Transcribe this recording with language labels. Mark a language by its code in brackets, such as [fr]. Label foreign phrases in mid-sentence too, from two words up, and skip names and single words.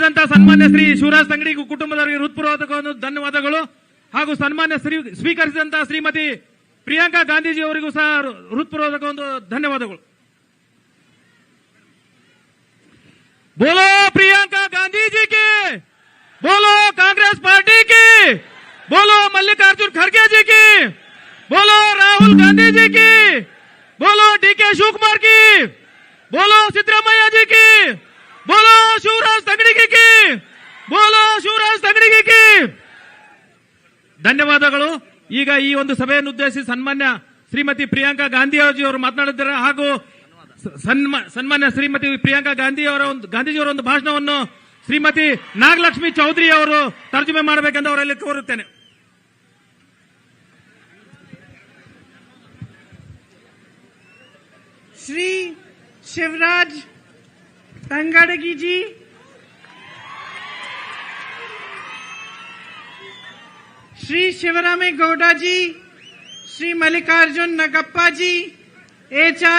[kn] ಆಗಮಿಸಿದಂತಹ ಸನ್ಮಾನ್ಯ ಶ್ರೀ ಶಿವರಾಜ್ ತಂಗಡಿ ಕುಟುಂಬದವರಿಗೆ ಹೃತ್ಪೂರ್ವಕ ಧನ್ಯವಾದಗಳು ಹಾಗೂ ಸನ್ಮಾನ್ಯ ಸ್ವೀಕರಿಸಿದಂತಹ ಶ್ರೀಮತಿ ಪ್ರಿಯಾಂಕಾ ಗಾಂಧೀಜಿ ಅವರಿಗೂ ಸಹ ಹೃತ್ಪೂರ್ವಕ ಧನ್ಯವಾದಗಳು. [hi] बोलो प्रियंका गांधी जी की, बोलो कांग्रेस पार्टी की, बोलो मल्लिकार्जुन खड़गे जी की, बोलो राहुल गांधी जी की, बोलो डीके शिवकुमार की, बोलो सिद्धरामಯ್ಯ जी की, बोलो शिवराज तंगड़ी की, बोलो शिवराज तंगड़ी की. [kn] ಧನ್ಯವಾದಗಳು. ಈಗ ಈ ಒಂದು ಸಭೆಯನ್ನು ಉದ್ದೇಶಿಸಿ ಸನ್ಮಾನ್ಯ ಶ್ರೀಮತಿ ಪ್ರಿಯಾಂಕಾ ಗಾಂಧಿ ಅವರು ಮಾತನಾಡಿದ್ದಾರೆ ಹಾಗೂ ಸನ್ಮಾನ್ಯ ಶ್ರೀಮತಿ ಪ್ರಿಯಾಂಕಾ ಗಾಂಧೀಜಿಯವರ ಒಂದು ಭಾಷಣವನ್ನು ಶ್ರೀಮತಿ ನಾಗಲಕ್ಷ್ಮಿ ಚೌಧರಿ ಅವರು ತರ್ಜುಮೆ ಮಾಡಬೇಕೆಂದು ಅವರಲ್ಲಿ ಕೋರುತ್ತೇನೆ. [hi] श्री शिवराज तंगड़गी जी, श्री शिवरामेगौड़ा जी, श्री मल्लिकार्जुन नगप्पा जी, HR